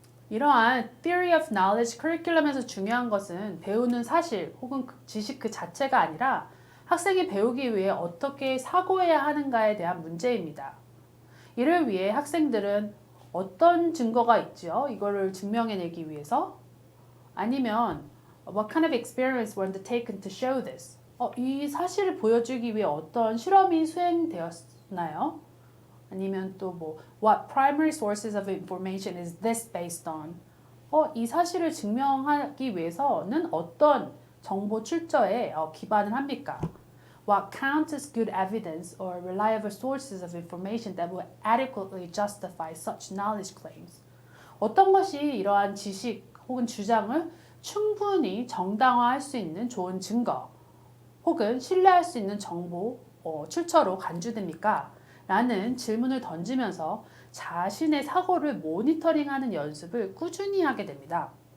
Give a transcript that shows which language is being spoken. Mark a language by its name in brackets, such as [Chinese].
[Korean] 이러한 Theory of Knowledge 커리큘럼에서 중요한 것은 배우는 사실 혹은 지식 그 자체가 아니라 학생이 배우기 위해 어떻게 사고해야 하는가에 대한 문제입니다. 이를 위해 학생들은 어떤 증거가 있지요? 이거를 증명해내기 위해서? 아니면 [English] What kind of experiments were undertaken to show this? [Korean] 이 사실을 보여주기 위해 어떤 실험이 수행되었나요? 아니면 또 [English] What primary sources of information is this based on? [Korean] 이 사실을 증명하기 위해서는 어떤 정보 출처에 기반을 합니까? [English] What counts as good evidence or reliable sources of information that will adequately justify such knowledge claims? [Korean] 어떤 것이 이러한 지식 혹은 주장을 충분히 정당화할 수 있는 좋은 증거 혹은 신뢰할 수 있는 정보 출처로 간주됩니까? 라는 질문을 던지면서 자신의 사고를 모니터링하는 연습을 꾸준히 하게 됩니다.